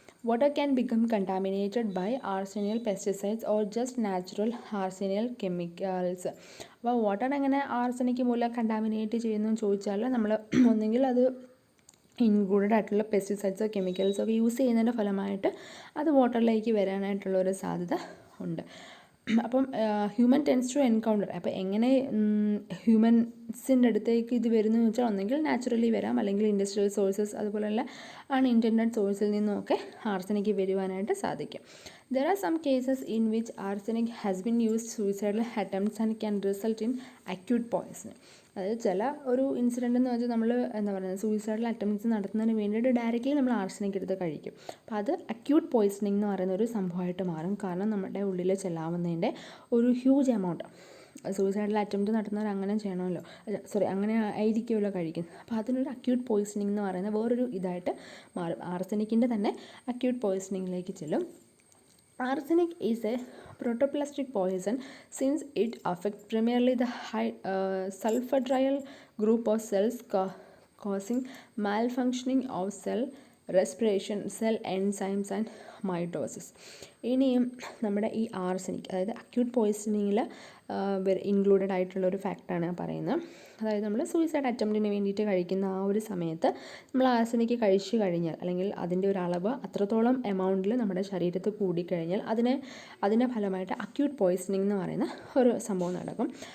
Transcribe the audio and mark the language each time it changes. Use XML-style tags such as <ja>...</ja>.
<en>Water can become contaminated by arsenial pesticides or just natural arsenial chemicals.</en> <ml>അപ്പോൾ water എങ്ങനെ arsenic മൂലം contaminate ചെയ്യുന്നു എന്ന് ചോദിച്ചാൽ നമ്മൾ ഒന്നെങ്കിൽ അത് ഇൻക്ലൂഡഡ് ആയിട്ടുള്ള പെസ്റ്റിസൈഡ്സോ കെമിക്കൽസോ ഒക്കെ യൂസ് ചെയ്യുന്നതിൻ്റെ ഫലമായിട്ട് അത് വാട്ടറിലേക്ക് വരാനായിട്ടുള്ളൊരു സാധ്യത ഉണ്ട്. അപ്പം</ml> <en>Human tends to encounter.</en> <ml>അപ്പോൾ എങ്ങനെ ഹ്യൂമൻസിൻ്റെ അടുത്തേക്ക് ഇത് വരുന്നു എന്ന് വെച്ചാൽ ഒന്നെങ്കിൽ നാച്ചുറലി വരാം, അല്ലെങ്കിൽ ഇൻഡസ്ട്രിയൽ സോഴ്സസ് അതുപോലെയുള്ള അൺഇൻറ്റൻഡഡ് സോഴ്സിൽ നിന്നുമൊക്കെ ആർസനിക് വരുവാനായിട്ട് സാധിക്കും.</ml> <en>There are some cases in which arsenic has been used suicidal attempts and can result in acute poisoning.</en> <ml>അതായത് ചില ഒരു ഇൻസിഡൻ്റ് എന്ന് വെച്ചാൽ നമ്മൾ എന്താ പറയുന്നത് സൂയിസൈഡൽ അറ്റംപ്റ്റ്സ് നടത്തുന്നതിന് വേണ്ടിയിട്ട് ഡയറക്റ്റ്ലി നമ്മൾ ആർസനിക് എടുത്ത് കഴിക്കും. അപ്പോൾ അത് അക്യൂട്ട് പോയിസണിങ് എന്ന് പറയുന്ന ഒരു സംഭവമായിട്ട് മാറും. കാരണം നമ്മുടെ ഉള്ളിൽ ചെല്ലാവുന്നതിൻ്റെ ഒരു ഹ്യൂജ് എമൗണ്ട്, സൂയിസൈഡൽ അറ്റംപ്റ്റ് നടത്തുന്നവർ അങ്ങനെ ചെയ്യണമല്ലോ, അങ്ങനെ ആയിരിക്കുമല്ലോ കഴിക്കുന്നത്. അപ്പോൾ അതിനൊരു അക്യൂട്ട് പോയിസണിങ് എന്ന് പറയുന്നത് വേറൊരു ഇതായിട്ട് മാറും. ആർസനിക്കിൻ്റെ തന്നെ അക്യൂട്ട് പോയിസണിങ്ങിലേക്ക് ചെല്ലും.</ml> <en>Arsenic is a protoplastic poison since it affects primarily the high sulfhydryl group of cells, causing malfunctioning of cell respiration, cell enzymes and mitosis.</en> <ml>ഇനിയും നമ്മുടെ ഈ ആർസനിക്, അതായത് അക്യൂട്ട് പോയ്സണിങ്ങിൽ ഇൻക്ലൂഡഡ് ആയിട്ടുള്ള ഒരു ഫാക്റ്റാണ് പറയുന്നത്. അതായത് നമ്മൾ സൂയിസൈഡ് അറ്റംപ്റ്റിന് വേണ്ടിയിട്ട് കഴിക്കുന്ന ആ ഒരു സമയത്ത് നമ്മൾ ആർസനിക് കഴിച്ചു കഴിഞ്ഞാൽ, അല്ലെങ്കിൽ അതിൻ്റെ ഒരു അളവ് അത്രത്തോളം എമൗണ്ടിൽ നമ്മുടെ ശരീരത്തിൽ കൂടിക്കഴിഞ്ഞാൽ അതിൻ്റെ ഫലമായിട്ട് അക്യൂട്ട് പോയ്സണിങ് എന്ന് പറയുന്ന ഒരു സംഭവം നടക്കും.</ml>